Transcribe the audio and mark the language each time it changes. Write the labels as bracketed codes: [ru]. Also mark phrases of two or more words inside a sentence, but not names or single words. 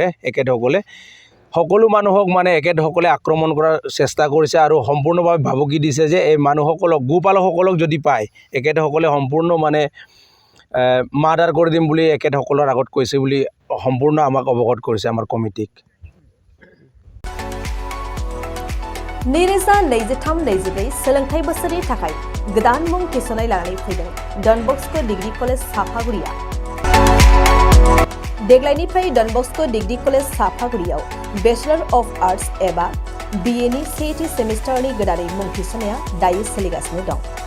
[as] এখেতসকলে সকলো মানুহক মানে এখেতসকলে আক্ৰমণ কৰাৰ চেষ্টা কৰিছে আৰু সম্পূৰ্ণভাৱে ভাবুকি দিছে যে এই মানুহসকলক গোপালকসকলক যদি পায় এখেতসকলে সম্পূৰ্ণ মানে মাৰ্ডাৰ কৰি দিম বুলি এখেতসকলৰ আগত কৈছে বুলি সম্পূৰ্ণ আমাক অৱগত কৰিছে আমাৰ কমিটিক। [brx] नैरोजा 23-24 सोलोंथाइ बोसोरनि थाखाय गोदान मुं थिसननाय लानानै फैदों डन बस्को डिग्री कलेज साफागुरिया। देग्लायनिफ्राय डन बस्को डिग्री कलेज साफागुरियाव [en] Bachelor of Arts [brx] एबा BA नि सेथि सेमिस्टारनि गोदानै मुं थिसननाया दायो सोलिगासिनो दं।